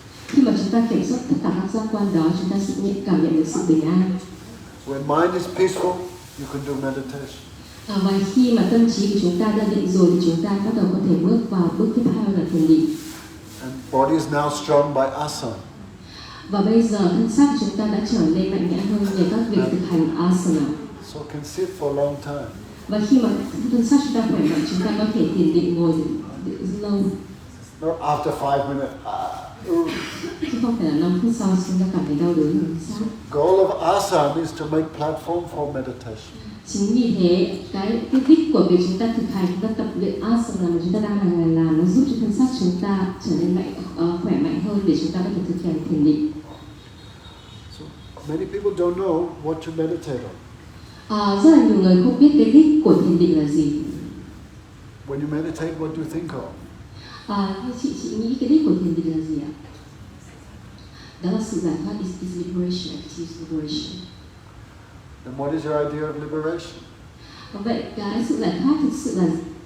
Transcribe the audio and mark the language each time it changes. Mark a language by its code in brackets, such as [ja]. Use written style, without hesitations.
[vi] Khi mà chúng ta kiểm soát tất cả các giác quan đó, chúng ta sẽ cảm nhận được sự bình an. [en] When mind is peaceful, you can do meditation. [vi] Và khi mà tâm trí của chúng ta đã định rồi thì chúng ta bắt đầu có thể bước vào bước tiếp theo là thiền định. [en] And body is now strong by asana. [vi] Và bây giờ thân xác của chúng ta đã trở nên mạnh mẽ hơn nhờ các việc thực hành asana. [en] So can sit for a long time. [vi] Và khi mà thân xác chúng ta khỏe mạnh, chúng ta có thể thiền định ngồi lâu. [en] Not after 5 minutes. [vi] Chứ không phải là 5 phút sau chúng ta cảm thấy đau đớn như xác. [en] Goal of asana is to make platform for meditation. [vi] Chính vì thế, cái đích của việc chúng ta thực hành, chúng ta tập luyện asana mà chúng ta đang hàng ngày làm, nó giúp cho thân xác chúng ta trở nên khỏe mạnh hơn để chúng ta có thể thực hiện thiền định. [en] So many people don't know what to meditate on. [vi] Rất là nhiều người không biết cái đích của thiền định là gì. [en] When you meditate, what do you think of? [vi] Chị nghĩ cái đích của thiền định là gì ạ? Đó là sự giải thoát, [en] is liberation, is liberation. And what is your idea of liberation? [vi] Vậy cái sự giải thoát thực sự là gì?